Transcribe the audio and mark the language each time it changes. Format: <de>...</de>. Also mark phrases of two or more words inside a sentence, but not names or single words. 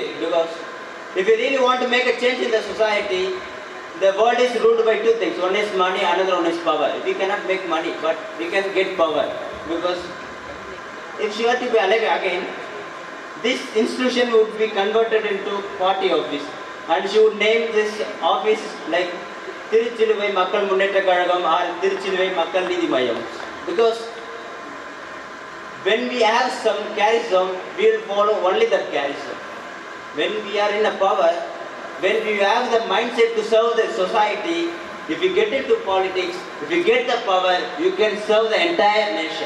<en>Because if you really want to make a change in the society, the world is ruled by two things. One is money, another one is power. We cannot make money, but we can get power. Because if she were to be alive again, this institution would be converted into party office, and she would name this office like Tiruchiluvai Makkal Munneta Kazhagam or Tiruchiluvai Makkal Needhi Mayam. Because when we have some charism, we will follow only that charism. When we are in a power, when we have the mindset to serve the society, if you get into politics, if you get the power, you can serve the entire nation.</en>